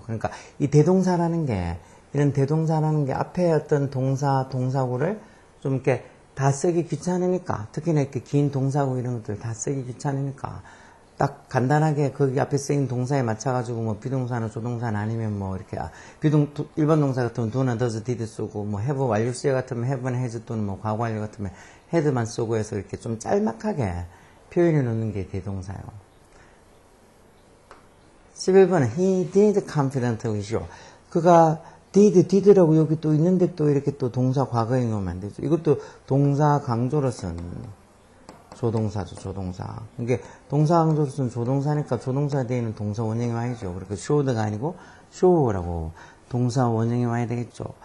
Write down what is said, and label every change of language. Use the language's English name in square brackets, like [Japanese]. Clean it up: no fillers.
[Korean] 그러니까 이 대동사라는 게 이런 대동사라는 게 앞에 어떤 동사구를 좀 이렇게 다 쓰기 귀찮으니까 특히나 이렇게 긴 동사구 이런 것들 다 쓰기 귀찮으니까 딱 간단하게 거기 앞에 쓰인 동사에 맞춰가지고 뭐 비동사나 조동사나 아니면 뭐 이렇게 일반 동사 같으면 do나 does, did 쓰고 뭐 have 완료 시제 같으면 have나 has 또는 뭐 과거 완료 같으면 had만 쓰고 해서 이렇게 좀 짤막하게 표현해 놓는 게 대동사요. [English] 11번은 he did confidently show. [Korean] 그가 did라고 여기 또 있는데 또 이렇게 또 동사 과거에 넣으면 안 되죠. 이것도 동사 강조로 쓴 조동사죠, 조동사. 이게 동사 강조로 쓴 조동사니까 조동사 뒤에는 동사 원형이 와야죠. 그러니까 showed가 아니고 show라고 동사 원형이 와야 되겠죠.